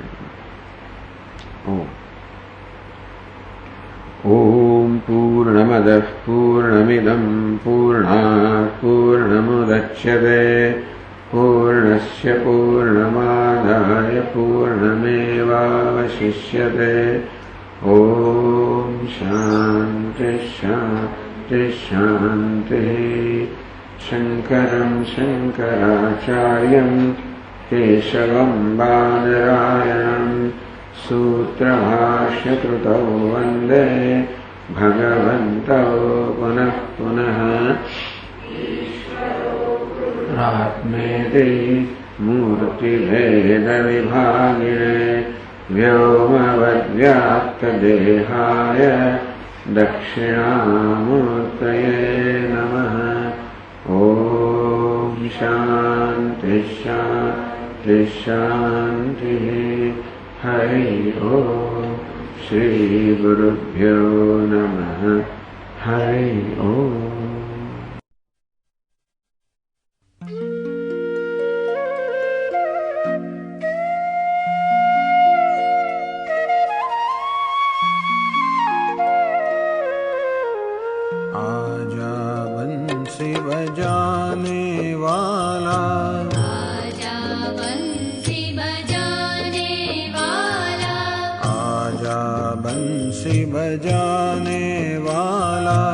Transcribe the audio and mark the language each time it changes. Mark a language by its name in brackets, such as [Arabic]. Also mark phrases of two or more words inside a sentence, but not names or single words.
[Sanskrit] ओम पूर्णमदः पूर्णमिदं पूर्णात पूर्णमुदच्यते पूर्णस्य पूर्णमादाय पूर्णमेवावशिष्यते. ओम शान्ति शान्ति शान्ति. शङ्करं शङ्कराचार्यं केशवं बादरायणं सूत्रभाष्यकृतौ वन्दे भगवन्तौ पुनः पुनः. आत्मेति मूर्तिभेदविभागिने व्योमवद्व्याप्तदेहाय दक्षिणामूर्तये नमः. ॐ शान्ति शान्ति शान्तिः. हरि ओम. श्री गुरुभ्यो नमः. हरि ओम. [Hindi] आजा बंसी बजाने वाला, बंसी बजाने वाला,